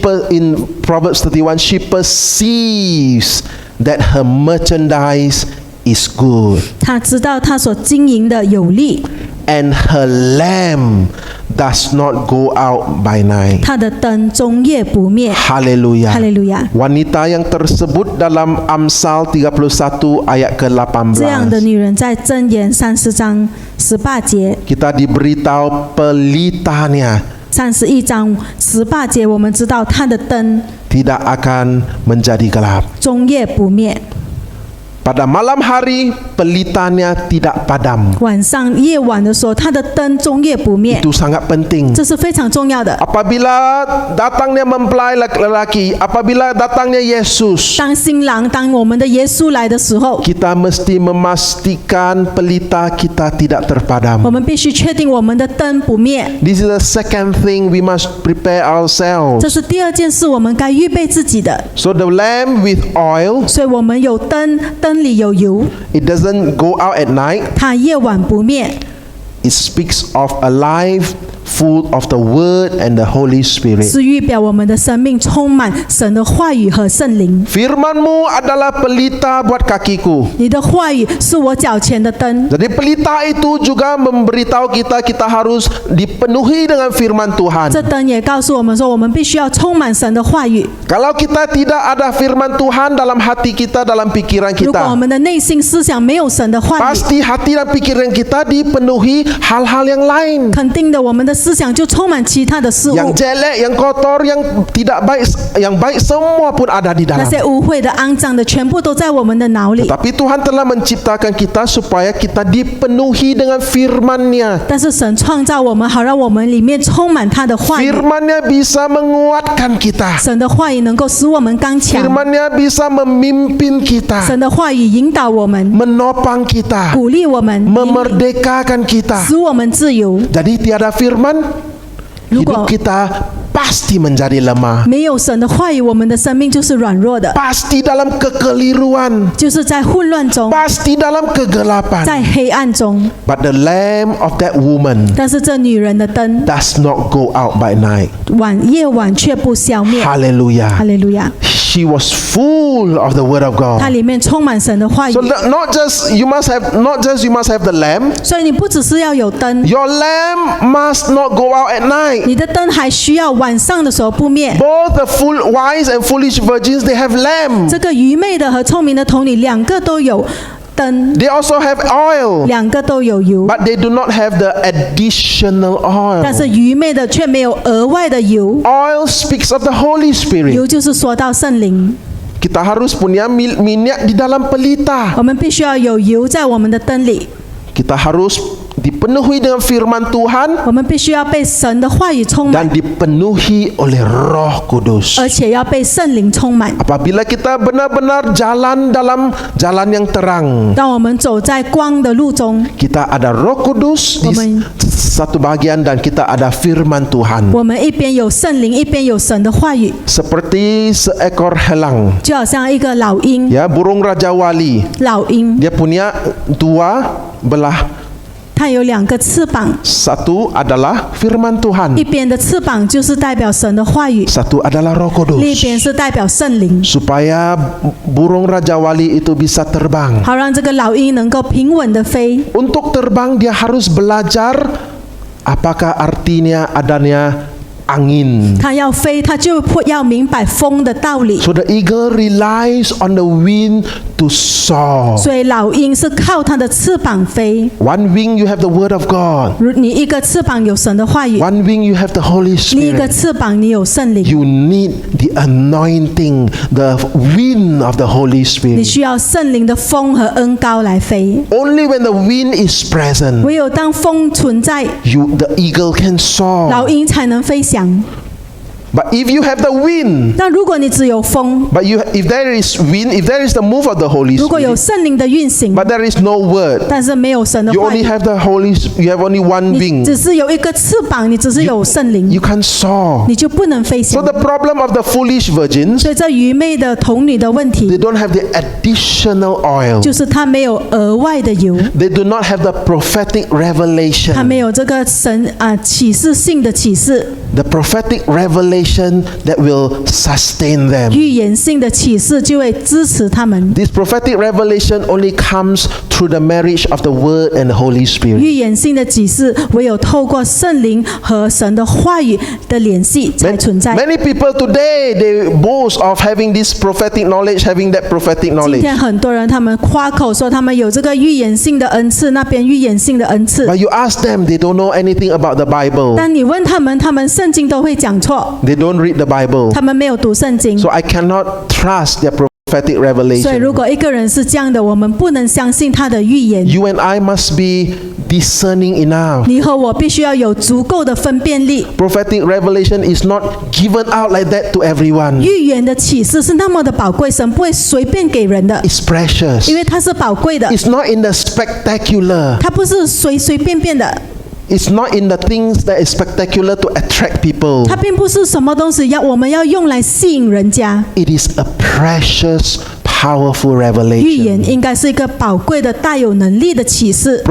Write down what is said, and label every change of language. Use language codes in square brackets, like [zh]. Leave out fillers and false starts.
[en] In Proverbs 31, she perceives that her merchandise is good, [zh] 他知道他所经营的有利， [en] and her lamp does not go out by night. [zh] 他的灯终夜不灭。 [ms] Haleluya. [zh] 哈利路亚！ [ms] Wanita yang tersebut dalam Amsal 31 ayat [zh] 这样的 [ms] ke-18. [zh] 女人在箴言30章18节、 [ms] Kita diberitahu pelitanya [zh] 31章18节，我们知道她的灯 [ms] tidak akan menjadi gelap. [zh] 终夜不灭。 [ms] Pada malam hari pelitanya tidak padam. [zh] 晚上夜晚的时候，他的灯终夜不灭， [ms] Itu sangat penting. [zh] 这是非常重要的。 [ms] Apabila datangnya mempelai lelaki, apabila datangnya Yesus, [zh] 当新郎，当我们的耶稣来的时候， [ms] kita mesti memastikan pelita kita tidak terpadam. [zh] 我们必须确定我们的灯不灭。 [en] This is the second thing we must prepare ourselves. [zh] 这是第二件事，我们该预备自己的。 [en] So the lamp with oil, [zh] 所以我们有灯，灯里有油， [en] it doesn't go out at night. [zh] 它夜晚不灭。 [en] It speaks of a life full of the Word and the Holy Spirit. [zh] 是预表我们的生命充满神的话语和圣灵。 [ms] Firman-Mu adalah pelita buat kakiku. [zh] 你的话语是我脚前的灯， [ms] Jadi pelita itu juga memberitahu kita harus dipenuhi dengan firman Tuhan. [zh] 这灯也告诉我们说，我们必须要充满神的话语。 [ms] Kalau kita tidak ada firman Tuhan dalam hati kita, dalam pikiran [zh] 如果我 [ms] kita, [zh] 们的内心思想没有神的话语， [ms] pasti hati dan pikiran kita dipenuhi hal-hal yang lain. [zh] 肯定的，我们的思想就充满其他的事物， [ms] Yang jelek, yang kotor, yang tidak baik, yang baik semua pun ada di [zh] 那 [ms] dalam. [zh] 些污秽的、肮脏的，全部都在我们的脑里。 [ms] Tapi Tuhan telah menciptakan kita supaya kita dipenuhi dengan firman-Nya. [zh] 但是神创造我们，好让我们里面充满他的话语。 [ms] Firman-Nya bisa menguatkan kita. [zh] 神的话语能够使我们刚强， [ms] Firman-Nya bisa memimpin kita, [zh] 神的话语引导我们， [ms] menopang kita, [zh] 鼓励我们， [ms] memerdekakan kita. [zh] 使我们自由。 [ms] Jadi tiada firman, hidup Lupa. kita pasti menjadi lemah. [zh] 没有神的话语，我们的生命就是软弱的， [ms] Pasti dalam kekeliruan, [zh] 就是在混乱中， [ms] pasti dalam [zh] 在 [ms] kegelapan. [zh] 黑暗中。 [en] But the lamp of that woman [zh] 但是这女人的灯， [en] does not go out by night. [zh] 夜晚却不消灭。哈 [en] Hallelujah. [zh] 利路亚！ [en] She was full of the word of [zh] 它 [en] God. [zh] 里面充满神的话语 [en] So，not just you must have the lamp. [zh] 所以你不只是要有灯， [en] Your lamp must not go out at night. [zh] 你的灯还需要晚上的时候不灭。 [en] Both the wise and foolish virgins, they have lamp. [zh] 这个愚昧的和聪明的童女，两个都有灯， [en] They also have oil, [zh] 两个都有油， [en] but they do not have the additional [zh] 但 [en] oil. [zh] 是愚昧的却没有额外的油。 [en] Oil speaks of the Holy Spirit. [zh] 油就是说到圣灵， [ms] Kita harus punya minyak di dalam pelita. [zh] 我们必须要有油在我们的灯里， [ms] Kita harus dipenuhi dengan firman Tuhan [zh] 我们必须要被神的话语充 [ms] dan [zh] 满， [ms] dipenuhi oleh Roh Kudus. [zh] 而且要被圣灵充满。 [ms] Apabila kita benar-benar jalan dalam jalan yang terang, [zh] 当我们走在光的路中， [ms] kita ada Roh Kudus di Amen. satu bagian dan kita ada firman Tuhan. [zh] 我们一边有圣灵，一边有神的话语， [ms] Seperti seekor helang, [zh] 就好像一个老鹰， [ms] ya, burung Raja Wali. [zh] 老鹰 [ms] Dia punya dua belah. [zh] 它有两个翅膀， [ms] Satu adalah firman [zh] 一 [ms] Tuhan, [zh] 边的翅膀就是代表神的话语， [ms] satu adalah Roh [zh] 另一 [ms] Kudus. [zh] 边是代表圣灵， [ms] Supaya burung Raja Wali itu bisa terbang. [zh] 好让这个老鹰能够平稳的飞。 [ms] Untuk terbang dia harus belajar apakah artinya adanya angin. [zh] 它要飞，它就要明白风的道理。 [en] So the eagle relies on the wind to soar. [zh] 所以老鹰是靠它的翅膀飞。 [en] One wing you have the word of God. [zh] 如你一个翅膀有神的话语， [en] One wing you have the Holy [zh] 另一个翅膀你有圣灵。 [en] You need the anointing, the wind of the Holy [zh] 你 [en] Spirit. [zh] 需要圣灵的风和恩膏来飞。 [en] Only when the wind is present, [zh] 唯有当风存在， [en] the eagle can [zh] 老 [en] soar. [zh] 鹰才能飞翔。 [en] But if you have the wind, [zh] 那如果你只有风， [en] but if there is wind, if there is the move of the Holy [zh] 如果有 [en] Spirit, [zh] 圣灵的运行， [en] but there is no word, [zh] 但是没有神的 [en] you [zh] 话 [en] only [zh] 语， [en] have the you have only one [zh] 你 [en] wing, [zh] 只是有一个翅膀，你只是有圣灵， [en] you can't soar. [zh] 你就不能飞 [en] So [zh] 翔。 [en] the problem of the foolish virgins, [zh] 所以这愚昧的童女的问 [en] they [zh] 题， [en] don't have the additional oil. [zh] 就是她没有额外的油， [en] They do not have the prophetic [zh] 她 [en] revelation. [zh] 没有这个神启示性的启示， [en] The prophetic revelation that will sustain them. [zh] 预言性的启示就会支持他们。 [en] This prophetic revelation only comes through the marriage of the Word and the Holy Spirit. [zh] 预言性的启示唯有透过圣灵和神的话语的联系才存在。 [en] Many people today, they boast of having this prophetic knowledge, having that prophetic [zh] 今 [en] knowledge. [zh] 天很多人他们夸口说他们有这个预言性的恩赐，那边预言性的恩赐。 [en] But you ask them, they don't know anything about the Bible. [zh] 但你问他们，他们圣经都会讲错， [en] They don't read the Bible. [zh] 他们没有读圣经， [en] So I cannot trust their prophetic [zh] 所以，如 [en] revelation. [zh] 果一个人是这样的，我们不能相信他的预言。 [en] You and I must be discerning enough. [zh] 你和我必须要有足够的分辨力。 [en] Prophetic revelation is not given out like that to everyone. [zh] 预言的启示是那么的宝贵，神不会随便给人的， [en] It's precious. [zh] 因为它是宝贵的， [en] It's not in the spectacular. [zh] 它不是随随便便的， [en] It's not in the things that is spectacular to attract people. [zh] 它并不是什么东西我们要用来吸引人家。 [en] It is a precious, powerful [zh] 预 [en] revelation. [zh] 言应该是一个宝贵的、带有能力的启示。